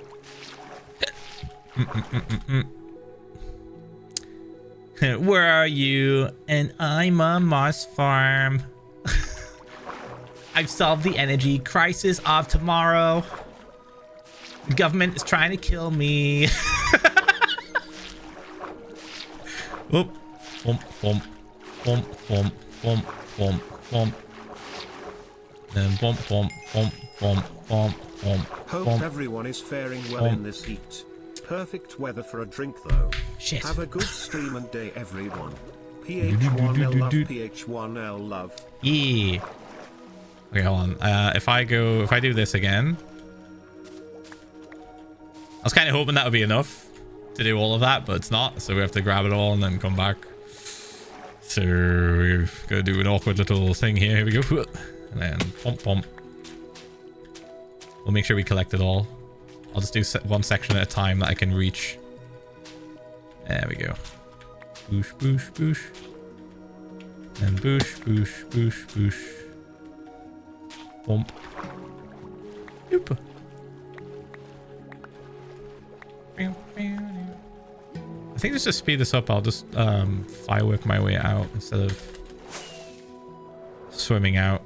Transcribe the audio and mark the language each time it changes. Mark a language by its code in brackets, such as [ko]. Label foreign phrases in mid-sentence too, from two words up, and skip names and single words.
[en] Where are you? And I'm on Mars farm. I've solved the energy crisis of tomorrow. The government is trying to kill me. Whoop. Bump, bump, bump, bump, bump, bump, bump. Then bump, bump, bump, bump, bump, bump. Hope everyone is faring well in this heat. Perfect weather for a drink though. Shit. Have a good stream and day everyone. PH1L love, PH1L love. Yeah. Okay, hold on. If I do this again. I was kind of hoping that would be enough to do all of that, but it's not. So we have to grab it all and then come back. So we're gonna do an awkward little thing here. Here we go. And then pump, pump. We'll make sure we collect it all. I'll just do one section at a time that I can reach. There we go. Boosh, boosh, boosh. And boosh, boosh, boosh, boosh. Bump. Oop. I think just to speed this up, I'll just firework my way out instead of swimming out.